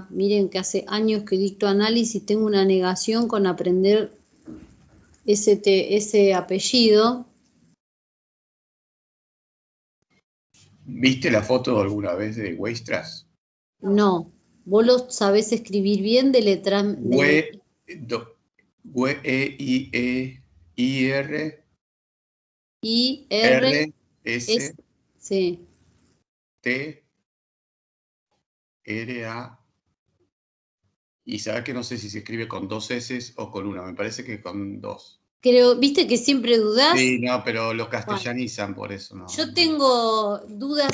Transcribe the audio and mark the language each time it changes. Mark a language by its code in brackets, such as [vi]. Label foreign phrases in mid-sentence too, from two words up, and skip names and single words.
[es] Miren que hace años que dicto análisis, tengo una negación con aprender ese apellido. ¿Viste la foto alguna vez de Weierstrass? No. ¿Vos lo sabés escribir bien de letra? W-E-I-E-I-R I-R. S Sí. T R-A. Y sabes que no sé si se escribe con 2 S o con una, me parece que con 2. Creo, ¿viste que siempre dudás? Sí, no, pero lo castellanizan por eso. No, Yo tengo dudas